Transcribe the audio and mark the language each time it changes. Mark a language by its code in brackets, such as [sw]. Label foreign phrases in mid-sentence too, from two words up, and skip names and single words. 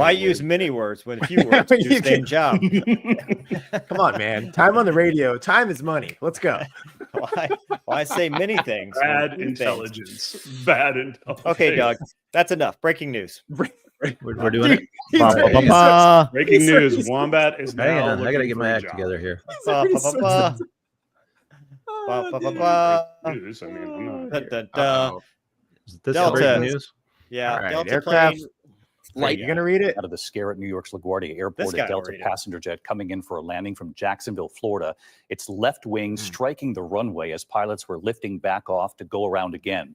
[en] Why use words. many words when few words do You the same can- job? Come on, man. Time on the radio. Time is money. Let's go. Why say many things? when Bad few things? intelligence. Bad intelligence. Okay, Doug, that's enough. Breaking news. We're doing it. He's Ba, ready. ba, He's ba. Breaking He's- news. he's- Wombat is now Hang on, I gotta looking get for my a act job. together here. Ba, ba, ba, ba. Oh, Ba, ba, dude. ba, ba. News. I mean, I'm not Da, here. da, da. Uh-oh. Is this Delta. breaking news? Yeah, All right, Delta aircraft. plane. Light, you gonna read it? Out of the scare at New York's LaGuardia This Airport, guy a Delta will read it. passenger jet coming in for a landing from Jacksonville, Florida. Its left wing striking the runway as pilots were lifting back off to go around again.